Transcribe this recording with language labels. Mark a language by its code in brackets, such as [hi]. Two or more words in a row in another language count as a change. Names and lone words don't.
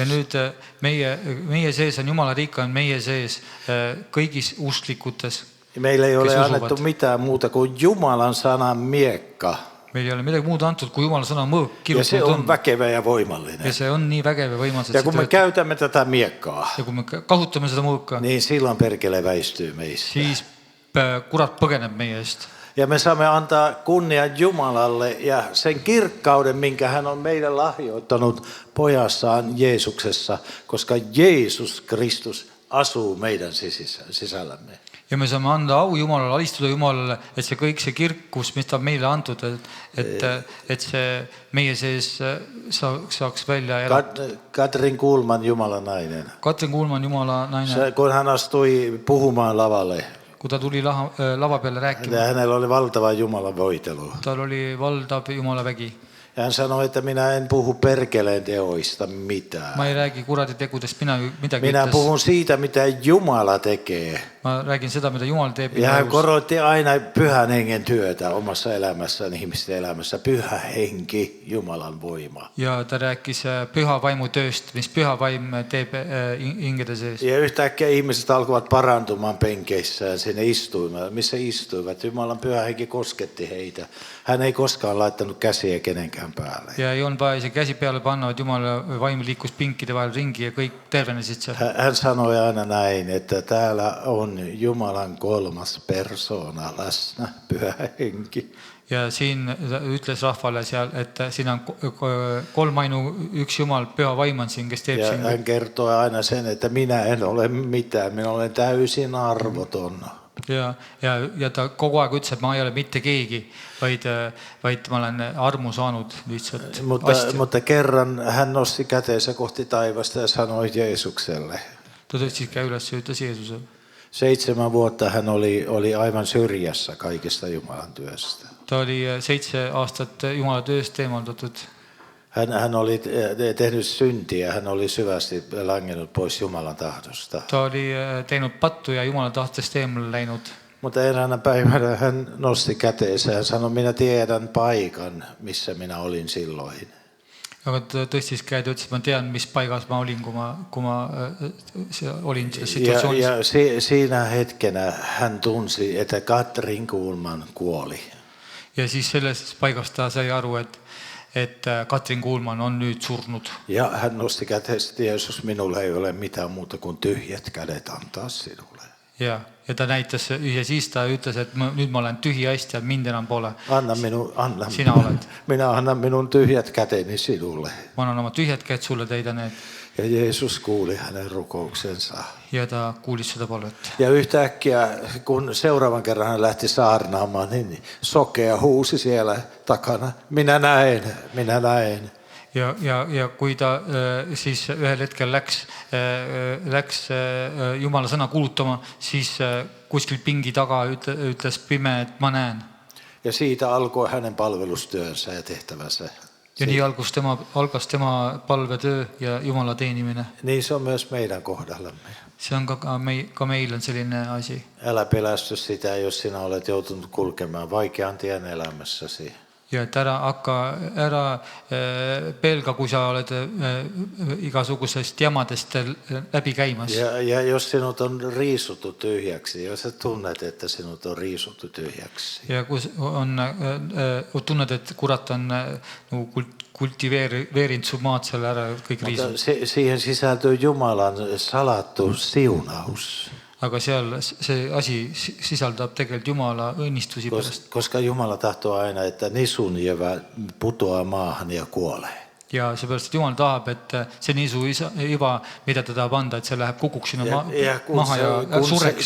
[et] Ja nüüd meie sees on Jumala riik, on meie sees kõigis usklikutes. [fi] Meillä ei ole annettu mitään muuta kuin Jumalan sanan miekka. [et] Meil ei ole midagi muud antud, kui Jumala sõna mõõk [fi] Ja se [et] kirjutatud [fi] on väkevä ja voimallinen. [et] Ja see on nii vägev ja võimas. [fi] Ja kun me käytämme tätä miekkaa, [et] ja kui me kasutame seda mõõka, [fi] niin silloin perkele väistyy meistä. [et] siis kurat põgeneb meie eest. [fi] Ja me saamme antaa kunnian Jumalalle ja sen kirkkauden, minkä hän on meille lahjoittanut pojassaan Jeesuksessa, koska Jeesus Kristus asuu meidän sisällämme. [et] Ja me saame anda au Jumalale, alistuda Jumalale, et see kõik see kirkus, mis ta meile antud, et see meie sees saaks välja elada. [fi] Katrin Kuhlman, Jumalan nainen. [et] Katrin Kuhlman, Jumala naine. [fi] Kun hän astui puhumaan lavalle, [et] Kun ta tuli lava peale rääkima, [fi] hänellä oli valtava Jumalan voitelu. [et] tal oli valdav Jumala vägi. [fi] Ja hän sanoi, että minä en puhu perkeleen teoista mitään. [et] Ma ei räägi kuradi tegudest midagi [fi] Minä [et] ütles. [fi] puhun siitä, mitä Jumala tekee. [et] Ma räägin seda, mida Jumal teeb. [fi] Ja hän korotti aina pyhän hengen työtä omassa elämässään, ihmisten elämässä. Pyhä henki, Jumalan voima. [et] Ja ta rääkis püha vaimu tööst, mis püha vaim teeb hingede sees. [fi] Ja yhtäkkiä ihmiset alkoivat parantumaan penkeissään sinne istuimaan, missä istuivat. Jumalan pyhä henki kosketti heitä. Hän ei koskaan laittanut käsiä kenenkään päälle. [et] Ja ei olnud vaja see käsi peale panna, et Jumala vaim liikus pinkide vahel ringi ja kõik tervenesid seal. [fi] Hän sanoi aina näin, että täällä on Jumalan kolmas persoona läsnä, pyhä henki. [et] Ja siin ütles rahvale seal, et siin on kolmainu üks Jumal, püha vaim on siin, kes teeb Ja siin. [fi] hän kertoi aina sen, että minä en ole mitään, minä olen täysin arvoton. [et] Ja ta kogu aeg ütles, et ma ei ole mitte keegi, vaid ma olen armu saanud lihtsalt. [fi] Mutta kerran hän nosti käteensä kohti taivasta ja sanoi Jeesukselle. [et] Ta tõstis käe üles ja ütles Jeesusele. [fi] 7 vuotta hän oli aivan syrjässä kaikesta Jumalan työstä. [et] Ta oli 7 aastat Jumala tööst eemaldatud. [fi] Hän oli tehnyt syntiä, hän oli syvästi langennut pois Jumalan tahdosta. [et] Ta oli teinud pattu ja Jumala tahtest eemale läinud. [fi] Mutta eräänä päivänä hän nosti käteensä ja sanoi, minä tiedän paikan, missä minä olin silloin. [et] Aga ta tõstis käed ja ütles, et ma tean, mis paigas ma olin, kui ma olin situatsioonis. [fi] Ja siinä hetkenä hän tunsi, että Katrin Kuhlman kuoli. [et] Ja siis selles paigas ta sai aru, et Katrin Kuhlman on nüüd surnud. [fi] Ja hän nosti käteensä, Jeesus, minulla ei ole mitään muuta kuin tyhjät kädet antaa sinulle. [et] Ja ta näitas ja siis ta ütles, et nüüd ma olen tühi hästi ja mind enam pole. Sina oled. [fi] Minä annan minun tyhjät käteni sinulle. [et] Ma annan oma tühjad käed sulle, täida need. [fi] Ja Jeesus kuuli hänen rukouksensa. [et] Ja ta kuulis seda palvet. [fi] Ja yhtäkkiä, kun seuraavan kerran hän lähti saarnaamaan, niin sokea huusi siellä takana. Minä näen. [et] Ja kui ta siis ühel hetkel läks Jumala sõna kuulutama, siis kuskil pingi taga ütles pime, et ma näen. [fi] Ja siitä alkoi hänen palvelustyönsä ja tehtävänsä. [et] Ja nii algas tema palvetöö ja Jumala teenimine. [fi] Niin se on myös meidän kohdallamme. [et] See on ka meil on selline asi. [fi] Älä pelästy sitä, jos sinä olet joutunut kulkemaan vaikean tien elämässäsi. [et] Ja et ära pelga, kui sa oled igasugusest jamadest läbi käimas. [fi] Ja jos sinut on riisuttu tyhjäksi, jos sä tunnet, että sinut on riisuttu tyhjäksi. [et] Ja kui tunned, et kurat on kultiveerinud su maad selle ära kõik riisud. [fi] Siihen sisältyy Jumalan salattu siunaus. [et] Aga seal see asi sisaldab tegelikult Jumala õnnistusi pärast. [fi] Koska Jumala tahtoo aina, että nisun jäävä putoaa maahan ja kuolee. [et] Ja seepärast, et Jumal tahab, et see nisu iva, mida ta tahab anda, et see läheb kukuks sinna maha ja sureks.